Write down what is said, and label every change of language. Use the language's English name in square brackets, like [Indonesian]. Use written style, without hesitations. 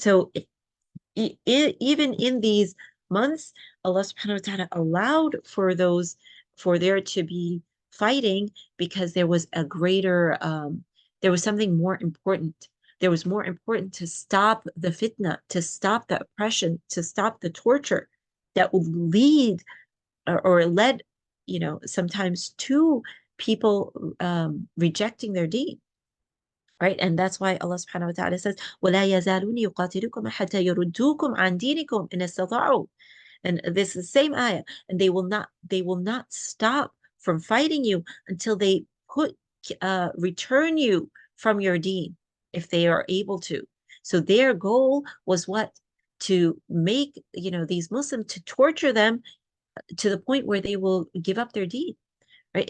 [English] So even in these months, Allah subhanahu wa ta'ala allowed for there to be fighting, because there was there was something more important. There was more important to stop the fitna, to stop the oppression, to stop the torture that would lead or led, sometimes to people rejecting their deen. Right. And that's why Allah subhanahu wa ta'ala says, [Arabic] وَلَا يَزَالُونَ يُقَاتِلُكُمْ حَتَّى يَرُدُّوكُمْ عَنْ دِينِكُمْ إِنِ اسْتَطَاعُوا. [English] And this is the same ayah. And they will not stop from fighting you until they return you from your deen, if they are able to. So their goal was what? To make, these Muslims, to torture them to the point where they will give up their deen. Right.